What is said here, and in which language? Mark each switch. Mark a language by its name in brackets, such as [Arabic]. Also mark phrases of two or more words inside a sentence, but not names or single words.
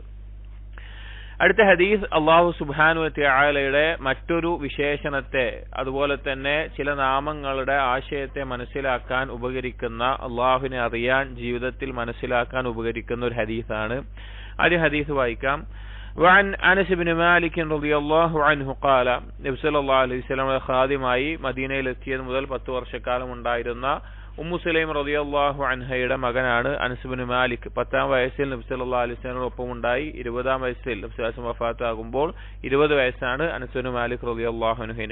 [Malayalam] അടുത്ത ഹദീസ് അള്ളാഹു [Arabic] سبحانه و [Malayalam] തആലയുടെ മറ്റൊരു വിശേഷണത്തെ, അതുപോലെ തന്നെ ചില നാമങ്ങളുടെ ആശയത്തെ മനസ്സിലാക്കാൻ ഉപകരിക്കുന്ന, അള്ളാഹുവിനെ അറിയാൻ ജീവിതത്തിൽ മനസ്സിലാക്കാൻ ഉപകരിക്കുന്ന ഒരു ഹദീസാണ്. ആദ്യ ഹദീസ് വായിക്കാം. [Arabic] وعن أنس بن مالك رضي الله عنه قال [Malayalam] നബി [Arabic] صلى الله عليه [Malayalam] വസല്ലമയുടെ ഖാദിമായി മദീനയിൽ എത്തിയത് മുതൽ 10 വർഷക്കാലം ഉണ്ടായിരുന്ന ഉമ്മു സുലൈം റളിയല്ലാഹു അൻഹയുടെ മകനാണ് അനസ് ഇബ്നു മാലിക്. 10ാം വയസ്സിൽ നബി [Arabic] صلى الله عليه [Malayalam] വസല്ലമയോടൊപ്പം ഉണ്ടായി. 20ാം വയസ്സിൽ നബി [Arabic] صلى الله عليه وسلم [Malayalam] വഫാത്താകുമ്പോൾ 20 വയസ്സാണ് അനസ് ഇബ്നു മാലിക് റളിയല്ലാഹു അൻഹുവിന്.